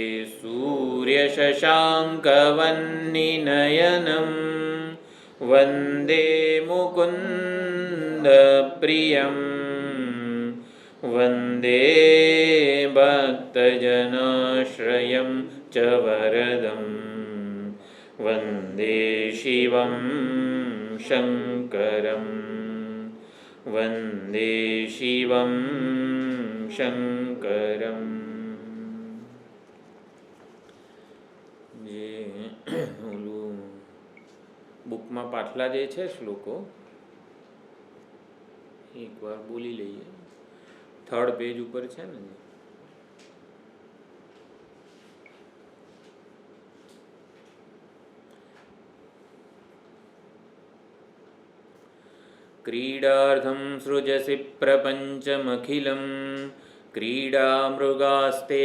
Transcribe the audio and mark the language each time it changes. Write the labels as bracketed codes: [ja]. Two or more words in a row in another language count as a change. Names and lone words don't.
[sa] सूर्यशशाङ्कवह्निनयनं वन्दे मुकुन्दप्रियं वन्दे भक्तजनाश्रयं च वरदं वन्दे शिवं शङ्करं वन्दे शिवं शङ्करम्। [gu] બુકમાં પાછલા જે છે શ્લોકો એકવાર બોલી લઈએ. 3rd પેજ ઉપર છે ને. [sa] क्रीडार्थम् सृजसि प्रपञ्चमखिलम् क्रीडा मृगास्ते.